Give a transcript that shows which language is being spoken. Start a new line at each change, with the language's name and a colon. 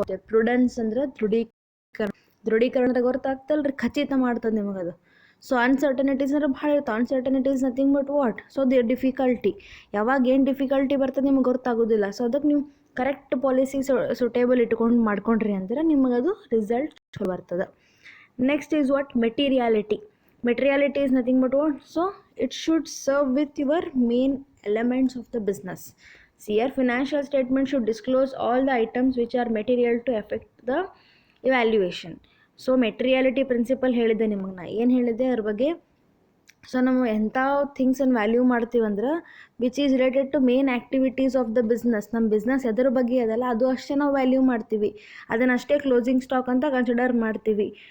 Kannada: Prudence ಅಂದ್ರೆ ದೃಢೀಕರಣದಾಗ ಗೊತ್ತಾಗ್ತಲ್ರಿ, ಖಚಿತ ಮಾಡ್ತದೆ ನಿಮಗದು. ಸೊ ಅನ್ಸರ್ಟನಿಟೀಸ್ ಅಂದ್ರೆ ಭಾಳ ಇರುತ್ತೆ. Uncertainties nothing but what, so the difficulty, ಯಾವಾಗ ಏನು ಡಿಫಿಕಲ್ಟಿ ಬರ್ತದೆ ನಿಮ್ಗೆ ಗೊತ್ತಾಗೋದಿಲ್ಲ. ಸೊ ಅದಕ್ಕೆ ನೀವು ಕರೆಕ್ಟ್ ಪಾಲಿಸಿ ಸುಟೇಬಲ್ ಇಟ್ಕೊಂಡು ಮಾಡ್ಕೊಂಡ್ರಿ ಅಂದ್ರೆ ನಿಮಗದು ರಿಸಲ್ಟ್ ಚಲೋ ಬರ್ತದೆ.
English: Next is what, materiality is nothing but what, so it should serve with your main elements of the business. See, your financial statement should disclose all the items which are material to affect the evaluation.
Kannada: So ಮೆಟೀರಿಯಾಲಿಟಿ principal ಹೇಳಿದ್ದೆ ನಿಮಗೆ, ನಾ ಏನು ಹೇಳಿದ್ದೆ ಅದ್ರ ಬಗ್ಗೆ. So ನಾವು ಎಂಥ ಥಿಂಗ್ಸನ್ನು value ಮಾಡ್ತೀವಂದ್ರೆ
English: Which is related to main activities of the business.
Kannada: ನಮ್ಮ ಬಿಸ್ನೆಸ್ ಎದ್ರ ಬಗ್ಗೆ ಅದಲ್ಲ ಅದು ಅಷ್ಟೇ ನಾವು ವ್ಯಾಲ್ಯೂ ಮಾಡ್ತೀವಿ, ಅದನ್ನಷ್ಟೇ ಕ್ಲೋಸಿಂಗ್ ಸ್ಟಾಕ್ ಅಂತ ಕನ್ಸಿಡರ್ ಮಾಡ್ತೀವಿ.